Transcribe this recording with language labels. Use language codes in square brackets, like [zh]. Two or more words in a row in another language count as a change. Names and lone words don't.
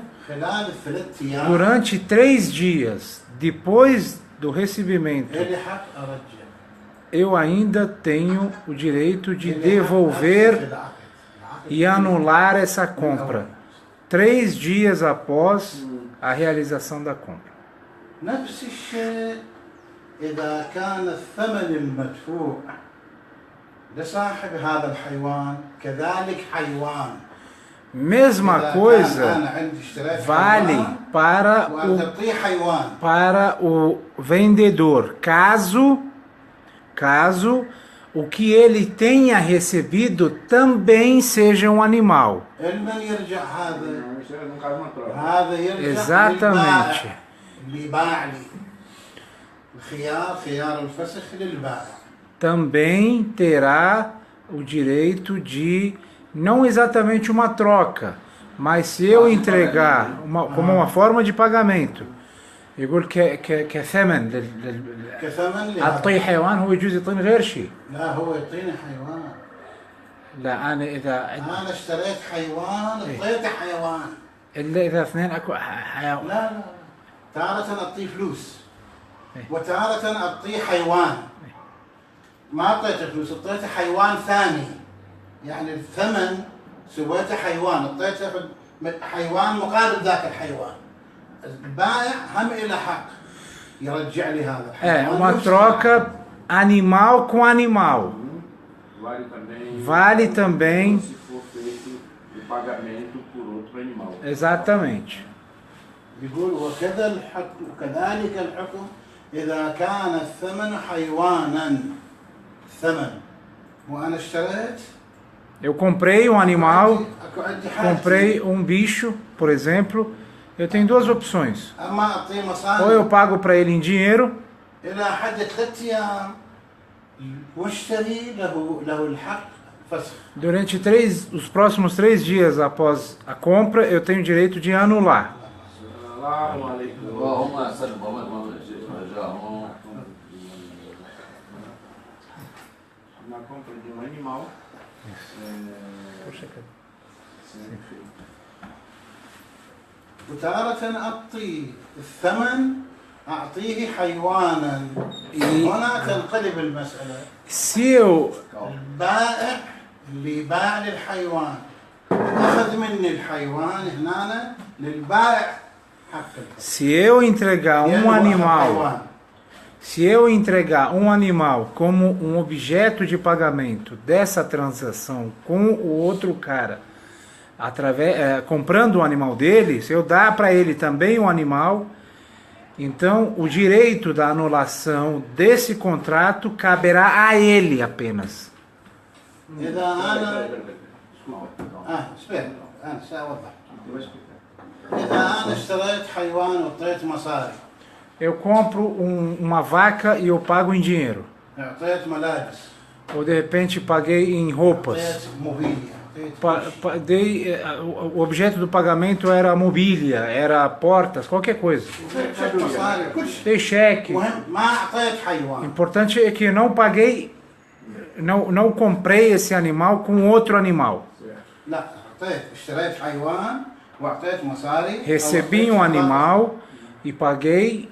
[pt] Durante 3 dias depois do recebimento, eu ainda tenho o direito de devolver e anular essa compra 3 dias após a realização da compra. [ar] نفس الشيء إذا كان الثمن المدفوع لصاحب هذا الحيوان كذلك حيوان. [pt] Mesma coisa vale para o vendedor, caso o que ele tenha recebido também seja um animal. Exatamente. Também terá o direito de, não exatamente uma troca, mas se eu entregar como uma forma de pagamento, [ar] يقول كثمن أعطيه حيوان هو يجوز يعطيني غير شيء. لا هو يعطيني حيوان. لا أنا اشتريت حيوان اعطيته حيوان. إلا إذا اثنين أكو حيوان. لا تارة أعطيه فلوس وتارة أعطيه حيوان. ما أعطيته فلوس أعطيته حيوان ثاني. يعني الثمن سويته حيوان أعطيته حيوان مقابل ذاك الحيوان. البائع هم إلى حق يرجع لي هذا الحيوان. [pt] uma troca animal com animal. Vale também se for feito o pagamento por outro animal. Exatamente. [ar] يقول وكذلك الحكم إذا كان الثمن حيوانا. الثمن وأنا اشتريت [pt] Eu comprei um animal, [ar] اكو عندي حاجتين. [pt] comprei um bicho, por exemplo. Eu tenho duas opções. [ar] اما اعطيه [pt] Ou eu [ar] مصاري [pt] pago para ele em dinheiro, [ar] الى حد 3 ايام المشتري له الحق فسخ. [pt] durante os próximos 3 dias após a compra, eu tenho o direito de anular. [ar] السلام عليكم. اللهم صل وسلم رجاهم [pt] Na compra de um animal. [ar] وتارة أعطي الثمن أعطيه حيوانا. هنا تنقلب المسألة. [pt] Se eu, [ar] البائع اللي باع للحيوان أخذ مني الحيوان هنا للبائع حق الفسخ. [pt] se eu entregar um animal, se eu entregar um animal como um objeto de pagamento dessa transação com o outro cara, comprando o animal dele, se eu dar para ele também um animal, então o direito da anulação desse contrato caberá a ele apenas. [ar] إذا أنا اسمع أنا سأوضح. إذا أنا اشتريت حيوان وأعطيت مصاري. [pt] Eu compro uma vaca e eu pago em dinheiro. [ar] أعطيت ملابس. [pt] Ou de repente paguei em roupas. [ar] أعطيت موبيليا. [pt] O objeto do pagamento era mobília, era portas, qualquer coisa. [ar] أعطيت مصاري كل شيء. [pt] Dei cheque. [ar] مهم ما أعطيت حيوان. [pt] Importante é que eu não paguei, não comprei esse animal com outro animal. [ar] لا اشتريت حيوان وأعطيت مصاري. [pt] Recebi um animal e paguei